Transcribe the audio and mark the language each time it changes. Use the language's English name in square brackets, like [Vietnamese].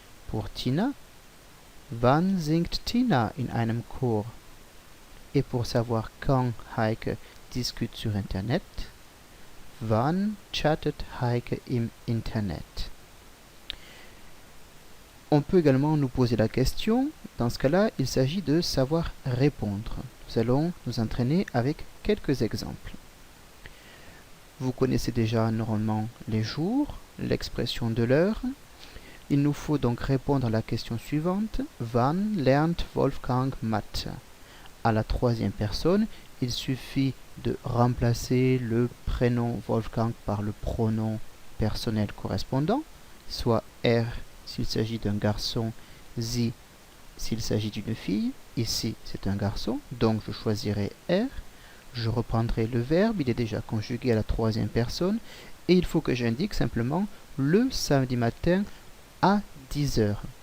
[French] Pour Tina, [German] wann singt Tina in einem Chor? [French] Et pour savoir quand Heike discute sur Internet, [German] wann chattet Heike im Internet? [French] On peut également nous poser la question, dans ce cas-là, il s'agit de savoir répondre. Nous allons nous entraîner avec quelques exemples. Vous connaissez déjà normalement les jours, l'expression de l'heure. Il nous faut donc répondre à la question suivante. [German] Wann lernt Wolfgang Mathe? [French] À la troisième personne, il suffit de remplacer le prénom Wolfgang par le pronom personnel correspondant, soit er s'il s'agit d'un garçon, sie s'il s'agit d'une fille. Ici, c'est un garçon, donc je choisirai er. Je reprendrai le verbe, il est déjà conjugué à la troisième personne, et il faut que j'indique simplement le samedi matin à 10 heures.